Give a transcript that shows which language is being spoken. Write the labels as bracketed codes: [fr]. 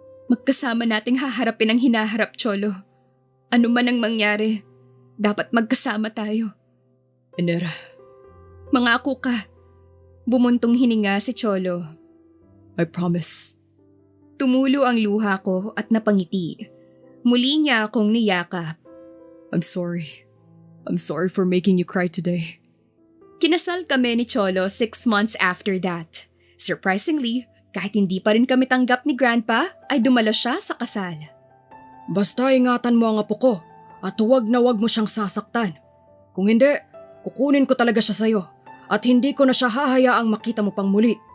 [tl] Magkasama nating haharapin ang hinaharap, Cholo. Ano man ang mangyari, dapat magkasama tayo. Venera, Mangako ka. Bumuntong hininga si Cholo. [en] I promise. [tl] Tumulo ang luha ko at napangiti. Muli niya akong niyakap. [en] I'm sorry. I'm sorry for making you cry today. [tl] Kinasal kami ni Cholo [en] 6 months after that. [tl] Surprisingly, kahit hindi pa rin kami tanggap ni Grandpa, ay dumalo siya sa kasal. basta ingatan mo ang apo ko at huwag na huwag mo siyang sasaktan. Kung hindi, kukunin ko talaga siya sa'yo at hindi ko na siya hahayaang makita mo pang muli.